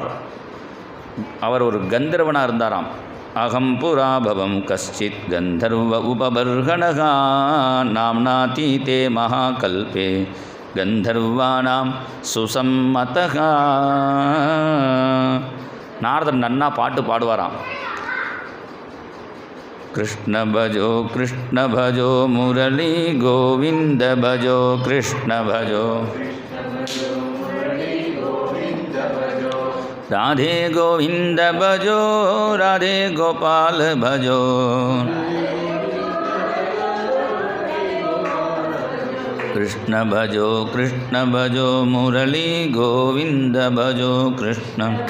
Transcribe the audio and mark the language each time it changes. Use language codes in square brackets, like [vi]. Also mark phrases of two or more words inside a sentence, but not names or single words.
[ta] அவர் ஒரு கந்தர்வனாக இருந்தாராம். [sa] अहं पुराभवं कश्चिद् गन्धर्व उपबर्हणः नाम्नातीते महाकल्पे गन्धर्वाणां सुसम्मतः. [ta] நாரதர் நன்னா பாட்டு பாடுவாராம். [hi] कृष्ण भजो मुरली गोविंद भजो कृष्ण भजो राधे गोविंद भजो राधे गोपाल भजो कृष्ण भजो मुरली गोविंद भजो कृष्ण